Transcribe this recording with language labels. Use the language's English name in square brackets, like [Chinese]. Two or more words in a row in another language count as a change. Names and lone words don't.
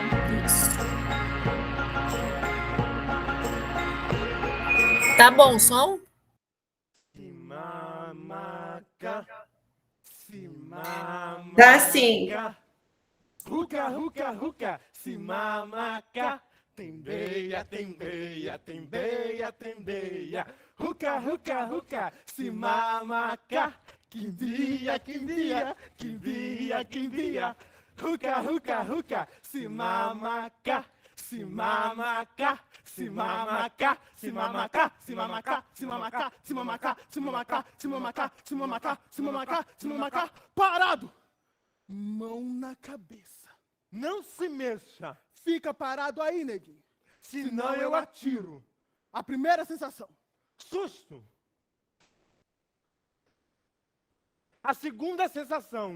[Portuguese] Isso. Tá bom o som? Dá sim. Ruca, ruca, ruca, simamaca. Tembeia, tembeia, tembeia, tembeia. Ruca, ruca, ruca, simamaca. Quimbia, quimbia, quimbia, quimbia. Ruca, ruca, ruca, simamaca. Simamaca, simamaca, simamaca, simamaca, simamaca, simamaca, simamaca, simamaca, simamaca, simamaca, simamaca. Parado! Mão na cabeça. Não se mexa, Fica parado aí, neguinho. senão eu atiro. A primeira sensação. Susto. A segunda sensação,